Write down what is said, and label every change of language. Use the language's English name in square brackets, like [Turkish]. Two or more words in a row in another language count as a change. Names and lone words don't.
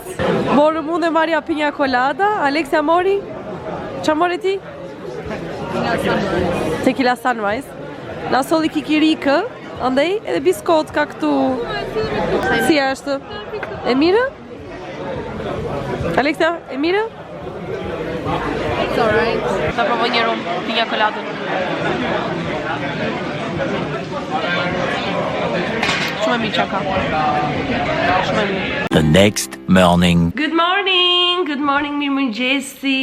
[Albanian] Morëm unë dhe Maria piña colada. Aleksia mori? Çfarë more ti? Tequila sunrise. Na solli kikirikë, andaj edhe biskot ka këtu. Si është? E mirë? Aleksia, e mirë? [English] It's alright. [Albanian] Ta provoj një rum piña coladën. Shumë e mirë që ka. Shumë e mirë. [English] The next morning. Good morning, [Albanian] mirë mëngjesi.